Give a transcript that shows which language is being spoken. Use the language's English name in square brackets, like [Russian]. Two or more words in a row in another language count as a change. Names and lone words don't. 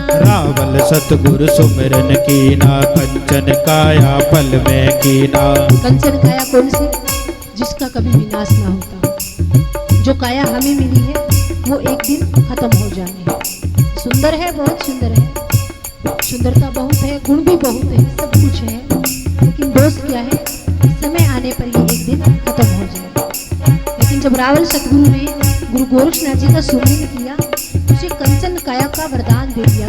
[Hindi] रावल सतगुरु सुमिरन कीना कंचन काया पल में कीना। कंचन काया कौन सी? जिसका कभी विनाश ना होता। जो काया हमें मिली है वो एक दिन खत्म हो जानी है। सुंदर है, बहुत सुंदर है, सुंदरता बहुत है, गुण भी बहुत है, सब कुछ है, लेकिन दोष क्या है? समय आने पर ये एक दिन खत्म हो जाए। लेकिन जब रावल सतगुरु ने गुरु गोरक्षनाथ जी का सुमिरन किया, उसे कंचन काया का वरदान दे दिया।